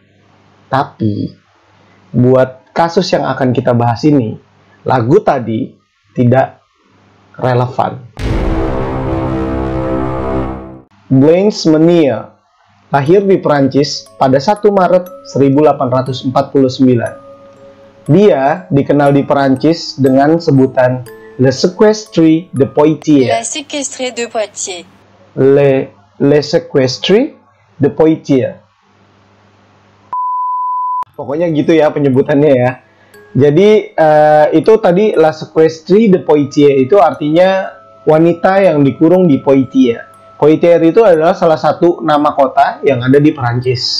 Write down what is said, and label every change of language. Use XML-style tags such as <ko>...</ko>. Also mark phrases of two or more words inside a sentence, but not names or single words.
<id>Tapi buat kasus yang akan kita bahas ini, lagu tadi tidak relevan. Blanche Meunier lahir di Perancis pada 1 Maret 1849. Dia dikenal di Perancis dengan sebutan</id> <fr>Le Sequestre de Poitiers. La séquestrée de Poitiers. Le Sequestre de Poitiers.</fr> <id>Pokoknya gitu ya penyebutannya ya. Jadi itu tadi</id> <fr>La Sequestre de Poitiers</fr> <id>itu artinya wanita yang dikurung di Poitiers. Poitiers itu adalah salah satu nama kota yang ada di Perancis.</id>